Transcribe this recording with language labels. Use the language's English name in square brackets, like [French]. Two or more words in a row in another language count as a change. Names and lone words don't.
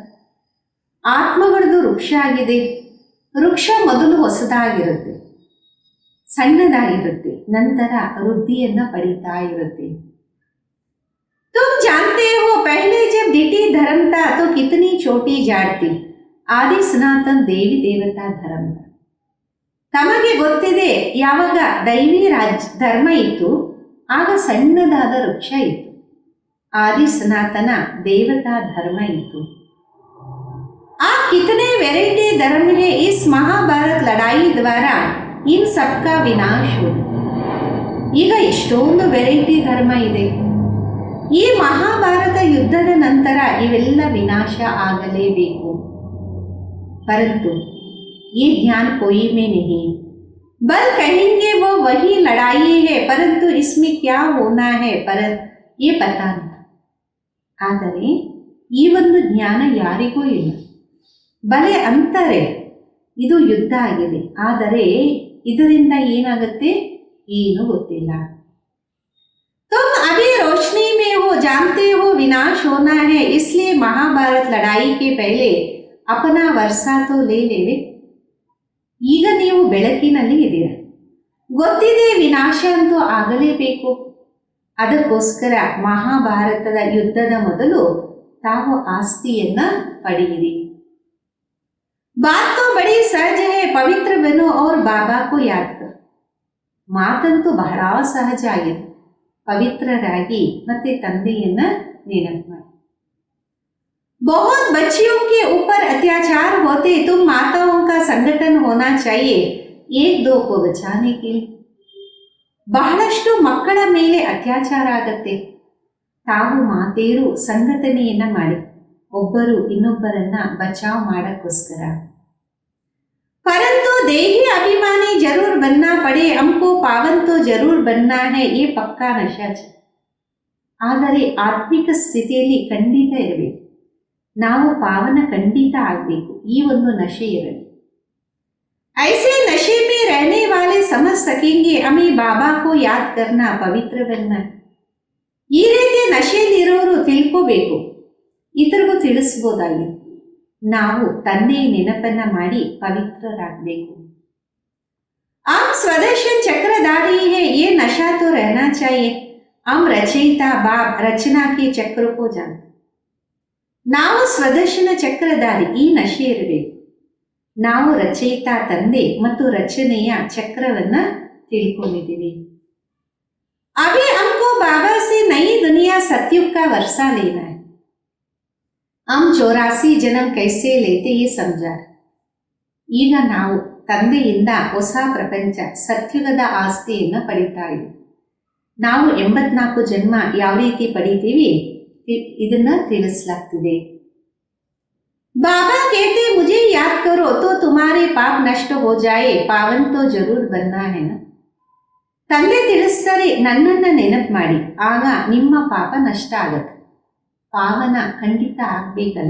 [Kannada] ಆತ್ಮಗಳದು ವೃಕ್ಷ ಆಗಿದೆ, ವೃಕ್ಷ ಮೊದಲು ಹೊಸದಾಗಿರುತ್ತೆ, ಸಣ್ಣದಾಗಿರುತ್ತೆ, ನಂತರ ವೃದ್ಧಿಯನ್ನ ಪಡೀತಾ ಇರುತ್ತೆ. [Hindi] तुम जानते हो पहले जब डिटी धर्म था तो कितनी छोटी जाड़ थी, [Kannada] ಆದಿ ಸನಾತನ್ ದೇವಿ ದೇವತಾ ಧರ್ಮ. ತಮಗೆ ಗೊತ್ತಿದೆ, ಯಾವಾಗ ದೈವಿ ಧರ್ಮ ಇತ್ತು ಆಗ ಸಣ್ಣದಾದ ವೃಕ್ಷ ಇತ್ತು. [Hindi] आदि सनातन देवता धर्म इतु. आप कितने वैरायटी धर्म है, इस महाभारत लड़ाई द्वारा इन सबका विनाश हो. [Kannada] ಈಗ ಎಷ್ಟೊಂದು ವೆರೈಟಿ ಧರ್ಮ ಇದೆ. ಈ ಮಹಾಭಾರತ ಯುದ್ಧದ ನಂತರ ಇವೆಲ್ಲ ವಿನಾಶ ಆಗಲೇಬೇಕು. [Hindi] परंतु ये ज्ञान कोई में नहीं, बल कहेंगे वो वही लड़ाई है, परंतु इसमें क्या होना है पर ये पता नहीं. [Kannada] ಆದರೆ ಈ ಒಂದು ಜ್ಞಾನ ಯಾರಿಗೂ ಇಲ್ಲ. ಬಲೆ ಅಂತಾರೆ ಇದು ಯುದ್ಧ ಆಗಿದೆ, ಆದರೆ ಇದರಿಂದ ಏನಾಗುತ್ತೆ ಏನು ಗೊತ್ತಿಲ್ಲ. [Hindi] तुम अभी रोशनी में हो, जानते हो विनाश होना है, इसलिए महाभारत लड़ाई के पहले अपना वर्षा तो ले लेवे. [Kannada] ಈಗ ನೀವು ಬೆಳಕಿನಲ್ಲಿ ಇದ್ದೀರ, ಗೊತ್ತಿದೆ ವಿನಾಶ ಅಂತೂ ಆಗಲೇಬೇಕು. ಅದಕ್ಕೋಸ್ಕರ ಮಹಾಭಾರತದ ಯುದ್ಧದ ಮೊದಲು ತಾವು ಆಸ್ತಿಯನ್ನ ಪಡೆಯಿರಿ. [Hindi] बात तो बड़ी सहज है, पवित्र बनो और बाबा को याद करो. [Kannada] ಮಾತಂತೂ ಬಹಳ ಸಹಜ ಆಗಿದೆ, ಪವಿತ್ರರಾಗಿ ಮತ್ತೆ ತಂದೆಯನ್ನ ನೆನಪು ಮಾಡಿ. [Hindi] बहुत बच्चियों के ऊपर अत्याचार होते, तुम माताओं का संगठन होना चाहिए एक दो को बचाने के लिए. [Kannada] ಬಹಳಷ್ಟು ಮಕ್ಕಳ ಮೇಲೆ ಅತ್ಯಾಚಾರ ಆಗತ್ತೆ, ತಾವು ಮಾತೆಯರು ಸಂಘಟನೆಯನ್ನ ಮಾಡಿ ಒಬ್ಬರು ಇನ್ನೊಬ್ಬರನ್ನ ಬಚಾವ್ ಮಾಡಕ್ಕೋಸ್ಕರ. [Hindi] परंतु देही अभिमानी जरूर बनना पड़े, हमको पावन तो जरूर बनना है, ये पक्का नशा है. [Kannada] ಆದರೆ ಆತ್ಮಿಕ ಸ್ಥಿತಿಯಲ್ಲಿ ಖಂಡಿತ ಇರಬೇಕು, ನಾವು ಪಾವನ ಖಂಡಿತ ಆಗಬೇಕು, ಈ ಒಂದು ನಶೆ ಇರಲಿ. [Hindi] ऐसे नशे में रहने वाले समझ सकेंगे हमें बाबा को याद करना, पवित्र बनना. [Kannada] ಈ ರೀತಿ ನಶೆಯಲ್ಲಿರೋರು ತಿಳ್ಕೋಬೇಕು, ಇತರಿಗೂ ತಿಳಿಸ್ಬೋದಾಗಿದೆ, ನಾವು ತಂದೆಯ ನೆನಪನ್ನ ಮಾಡಿ ಪವಿತ್ರರಾಗಬೇಕು. [Hindi] हम स्वदर्शन चक्रधारी है, ये नशा तो रहना चाहिए. हम रचयिता बाप रचना के चक्र को जानते. [Kannada] ನಾವು ಸ್ವದರ್ಶನ ಚಕ್ರಧಾರಿ, ಈ ನಶೆ ಇರಬೇಕು. ನಾವು ರಚಯಿತ ತಂದೆ ಮತ್ತು ರಚನೆಯ ಚಕ್ರವನ್ನ ತಿಳ್ಕೊಂಡಿದ್ದೀವಿ. [Hindi] अभी हमको बाबा से नई दुनिया सतयुग का वर्षा लेना है. हम 84 जन्म कैसे लेते ये समझा. [Kannada] ಈಗ ನಾವು ತಂದೆಯಿಂದ ಹೊಸ ಪ್ರಪಂಚ ಸತ್ಯುಗದ ಆಸ್ತಿಯನ್ನು ಪಡಿತಾ ಇದ್ದೀವಿ. ನಾವು 84 ಜನ್ಮ ಯಾವ ರೀತಿ ಪಡಿತೀವಿ ಇದನ್ನ ತಿಳಿಸಲಾಗ್ತಿದೆ. [Hindi] बाबा कहते मुझे याद करो तो तुम्हारे पाप नष्ट हो जाए, पावन तो जरूर बनना है ना. [Kannada] ತಂದೆ ತಿಳಿಸ್ತಾರೆ ನನ್ನನ್ನ ನೆನಪು ಮಾಡಿ, ಆಗ ನಿಮ್ಮ ಪಾಪ ನಷ್ಟ ಆಗತ್ತೆ, ಪಾವನ ಖಂಡಿತ ಆಗ್ಬೇಕಲ್ಲ.